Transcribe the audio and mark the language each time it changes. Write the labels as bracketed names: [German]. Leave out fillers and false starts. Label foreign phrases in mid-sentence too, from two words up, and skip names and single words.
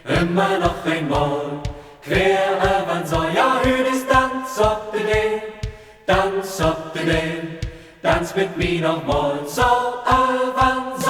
[German] immer noch einmal. [Low German] Quer över'n so, ja, hüt ist Tanz op de Deel, Tanz op de Deel, [German] Tanz mit mir nochmal, [Low German] so över'n